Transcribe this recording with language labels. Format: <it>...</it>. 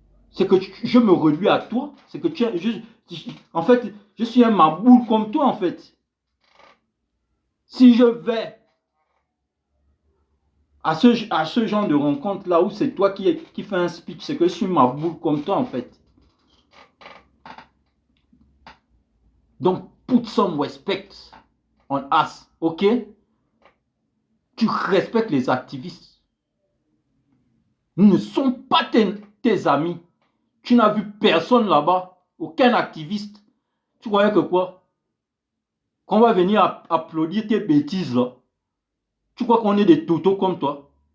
<fr>C'est que je me reduis à toi. C'est que en fait, je suis un maboule comme toi, en fait. Si je vais à ce genre de rencontre là où c'est toi qui fais un speech, c'est que je suis maboule comme toi, en fait.</fr> <en>Donc, put some respect on us, ok?</en> <fr>Tu respectes les activistes. Nous ne sommes pas tes amis. Tu n'as vu personne là-bas, aucun activiste. Tu croyais que quoi? Qu'on va venir applaudir tes bêtises là. Tu crois qu'on est des totos comme toi?</fr>